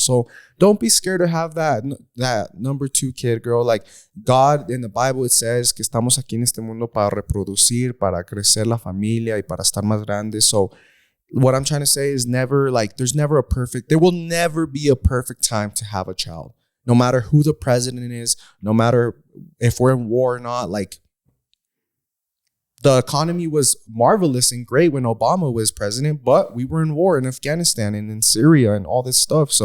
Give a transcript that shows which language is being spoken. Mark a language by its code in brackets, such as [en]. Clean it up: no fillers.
[en] So don't be scared to have that number 2 kid, girl. Like God, in the Bible, it says [es] que estamos aquí en este mundo para reproducir, para crecer la familia y para estar más grandes. [en] So what I'm trying to say is there will never be a perfect time to have a child. No matter who the president is, no matter if we're in war or not, like, the economy was marvelous and great when Obama was president, but we were in war in Afghanistan and in Syria and all this stuff.